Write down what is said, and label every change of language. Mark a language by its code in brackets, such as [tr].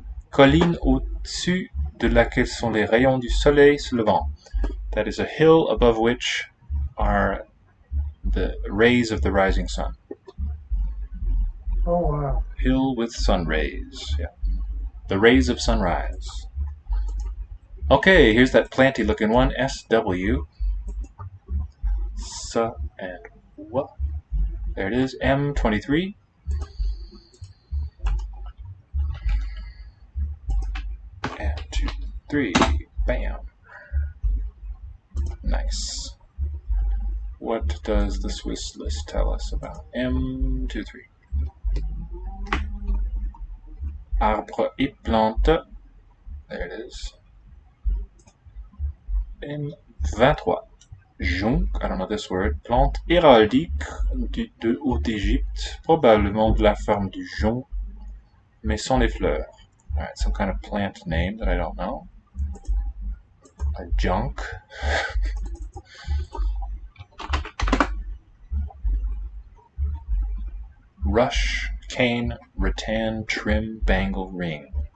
[fr] Colline au-dessus de laquelle sont les rayons du soleil se levant. [en] That is a hill above which are the rays of the rising sun. Oh wow. Hill with sun rays. Yeah. The rays of sunrise. Okay, here's that planty looking one. SW. S and W. There it is. M23. And 2, 3. Bam. Nice. What does the Swiss list tell us about M23? [fr] Arbre et plante. [en] There it is. M23. Jonc, I don't know this word. [fr] Plante héraldique de Haute-Égypte. Probablement de la forme du jonc, mais sans les fleurs. [en] Alright, some kind of plant name that I don't know. A junk. Rush, cane, rattan, trim, bangle, ring.